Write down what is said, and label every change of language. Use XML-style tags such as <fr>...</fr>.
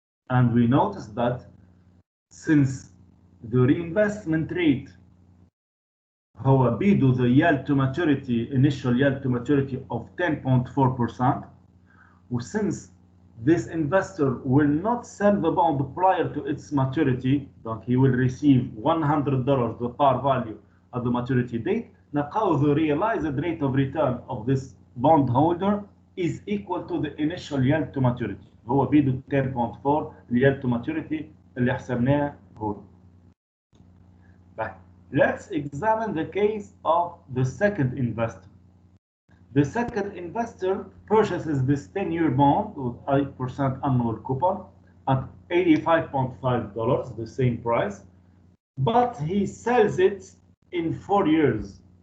<en>And we notice that since the reinvestment rate</en> <ar>هو بيدو</ar> <en>the yield to maturity, initial yield to maturity of 10.4%, since this investor will not sell the bond prior to its maturity, donc he will receive $100 the par value at the maturity date,</en> <ar>نلقاو</ar> <en>the realized rate of return of this bond holder is equal to the initial yield to maturity.</en> <ar>هو بيدو 10.4</ar> <en>yield to maturity</en> <ar>اللي حسبناه هو.</ar> <en>Let's examine the case of the second investor. The second investor purchases this 10-year bond with 8% annual coupon at $85.5, the same price, but he sells it in 4 years.</en>